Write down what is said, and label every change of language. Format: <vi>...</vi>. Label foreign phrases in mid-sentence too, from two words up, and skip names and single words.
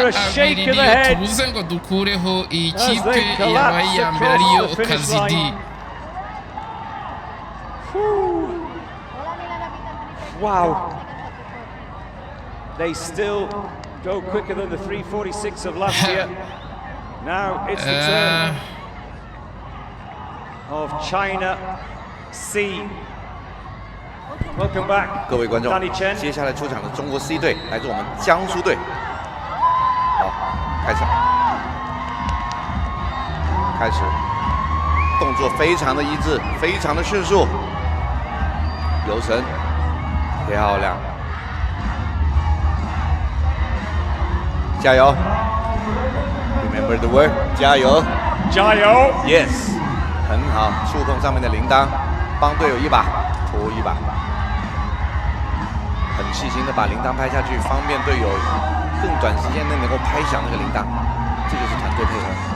<en>A shake of the head</en> <rw>tubuze ngo dukureho iyi</rw> <en>as</en> <rw>kipe</rw> <en>they</en> <rw>yabaye</rw> <en>collapse</en> <rw>iya mbere ariyo</rw> <en>across the finish</en> <rw>Kazidi.</rw> <en>line. Whew. Wow. They still go quicker than the 3:46 of last year. Now it's the turn of China C. Welcome back,</en> <zh>各位观众</zh> <en>Danny Chen.</en> <zh>接下来出场的中国 C 队来自我们江苏队。好，开始，动作非常的一致，非常的迅速，游程漂亮，加油 ！</zh> <en>Remember the word，</en> <zh>加油加油！Yes， 很好，触碰上面的铃铛，帮队友一把，拖一把。很细心的把铃铛拍下去，方便队友更短时间内能够拍响那个铃铛。这就是团队配合。</zh>